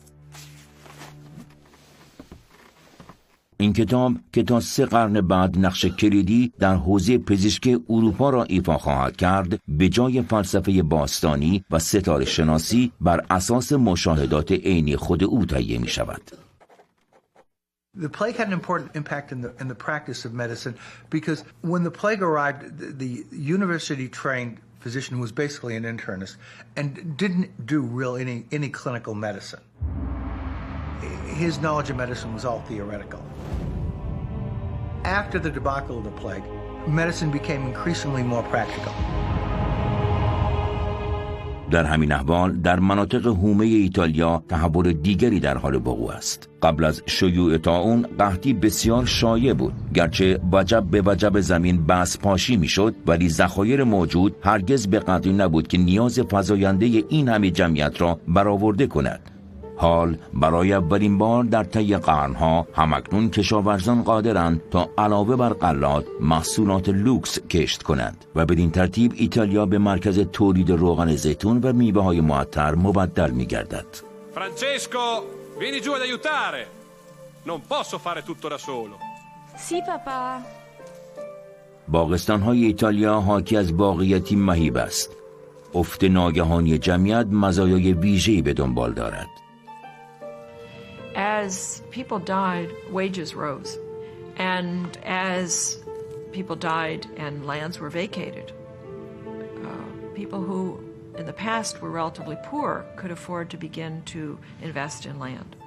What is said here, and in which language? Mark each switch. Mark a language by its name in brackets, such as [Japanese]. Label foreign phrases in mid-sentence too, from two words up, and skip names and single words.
[Persian] این کتاب که تا 3 قرن بعد نقش کلیدی در حوزه پزشکی اروپا را ایفا خواهد کرد، به جای فلسفه باستانی و ستاره شناسی بر اساس مشاهدات عینی خود او تهیه می شود. [English] The plague had an important impact in the practice of medicine because when the plague arrived, the university-trained physician who was basically an internist and didn't do any clinical medicine. His knowledge of medicine was all theoretical. After the debacle of the plague, medicine became increasingly more practical. [Persian] در همین احوال در مناطق حومه ایتالیا تحول دیگری در حال وقوع است. قبل از شیوع طاعون قحطی بسیار شایع بود. گرچه وجب به وجب زمین بس پاشی میشد، ولی ذخایر موجود هرگز به قدری نبود که نیاز فزاینده این همه جمعیت را برآورده کند. حال برای اولین بار در طی قرنها همکنون کشاورزان قادرند تا علاوه بر غلات محصولات لوکس کشت کنند و بدین ترتیب ایتالیا به مرکز تولید روغن زیتون و میوه‌های معطر مبدل می‌گردد. [Italian] Francesco, vieni giù ad aiutare. Non posso fare tutto da solo. Sì, papà. [Persian] باغستان‌های ایتالیا حاکی از واقعیتی مهیب است. افت ناگهانی جمعیت مزایای ویژه‌ای به دنبال دارد. [English] As people died, wages rose. And as people died and lands were vacated, people who in the past were relatively poor could afford to begin to invest in land.